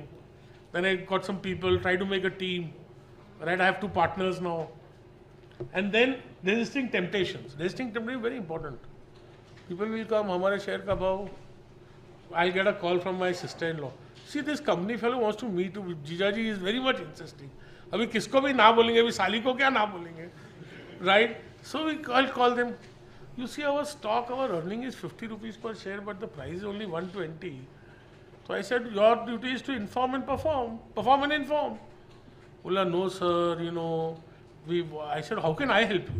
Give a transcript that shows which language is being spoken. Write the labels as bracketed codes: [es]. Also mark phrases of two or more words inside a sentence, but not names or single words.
[en] Then I got some people, try to make a team, right? I have 2 partners now. And then resisting temptations. Resisting temptation is very important. People will come, [hi] हमारे शेयर का भाव. [en] I'll get a call from my sister-in-law. See, this company fellow wants to meet you. Jijaji is very much interesting. [hi] अभी किसको भी न बोलेंगे, अभी साली को क्या न बोलेंगे, [en] right? So I'll call them. You see, our stock, our earning is 50 rupees per share, but the price is only 120. So I said, your duty is to inform and perform. Perform and inform. Bola, no sir, I said, how can I help you?